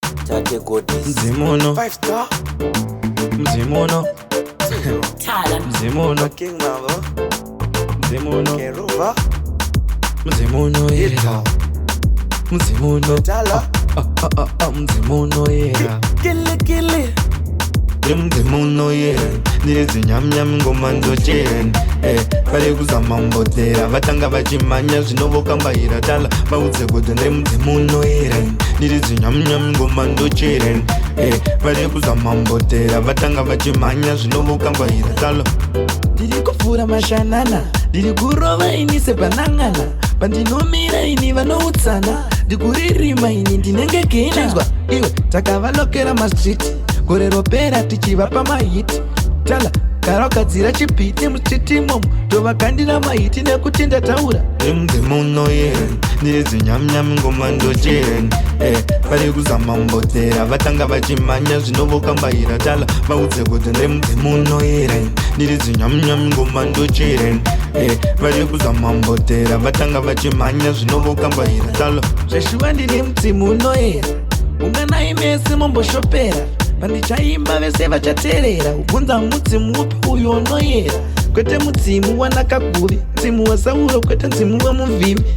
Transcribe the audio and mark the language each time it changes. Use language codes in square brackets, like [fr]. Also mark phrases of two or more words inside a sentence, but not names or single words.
[sn] Tate Godis. Mzimu uno. [en] Five star. [sn] Mzimu uno. Zero. Tala. Mzimu uno. King Mavo. Mzimu uno. Keruva. Mzimu uno, yeah. [en] Hip hop. [sn] Mzimu uno. Tala. Ah, ah, ah, ah, ah, mzimu uno, yeah. Ki-, kili, kili. Ndi mzimu uno, yeah. Ndiri zinyamnyam ngoma ndochera. Eh, vari kuzama mbotera. Vatanga vachimhanya zvinovokambaira. Tala, vaudze kuti ndi mzimu uno, yeah. Ndiri zinyamnyam ngoma ndochera. Eh, vari kuzama mbotera. Vatanga vachimhanya zvinovokambaira. Tala. Ndiri kufura mashanana. Ndiri kurova ini sebanangana. Pandinomira ini vanoutsana. Ndikuririma ini ndinenge kina. Chinzwa, iwe, takavalokera mastriti. Gore ropera tichivapa mahiti. Tala, gara wagadzira chipiti mustriti imomo. Ndovakandira mahiti nekuti ndataura. Ndi mzimu uno, yeah. Ndiri zinyamnyam ngoma ndochera. Eh, vari kuzama mbotera. Vatanga vachimhanya zvinovokambaira. Tala, vaudze kuti ndi mzimu uno, yeah. Ndiri zinyamnyam ngoma ndochera. Eh, vari kuzama mbotera. Vatanga vachimhanya zvinovokambaira. Tala, zveshuwa ndine mzimu uno, yeah. Unganai mese momboshopera. Pandichaimba vese vachateerera. Ubvunza mudzimu upi uyo unoyera. Kwete mudzimu wanakaguvi, mudzimu waSauro, kwete mudzimu wamuvhimi.